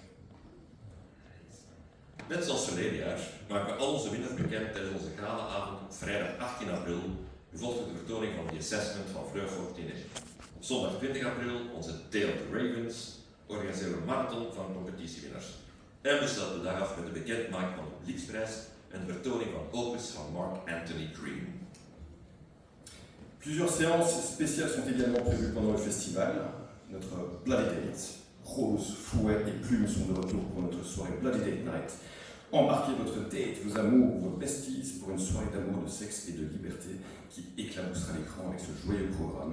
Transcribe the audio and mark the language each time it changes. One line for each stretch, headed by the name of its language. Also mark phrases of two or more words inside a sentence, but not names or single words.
Dutch: Net zoals verleden jaar maken we al onze winnaars bekend tijdens onze galaavond op vrijdag 18 april, gevolgd door de vertoning van The Assessment van Fleur Fortuné. Op zondag 20 april onze Tale of the Ravens, organiseren we een marathon van competitiewinnaars. En we sluiten de dag af met de bekendmaking van de publieksprijs en de vertoning van Opus van Mark Anthony Green.
French: Plusieurs séances spéciales sont également prévues pendant le festival. Notre Bloody Date, rose, fouet et plumes sont de retour pour notre soirée Bloody Date Night. Embarquez votre date, vos amours, vos besties pour une soirée d'amour, de sexe et de liberté qui éclaboussera l'écran avec ce joyeux programme.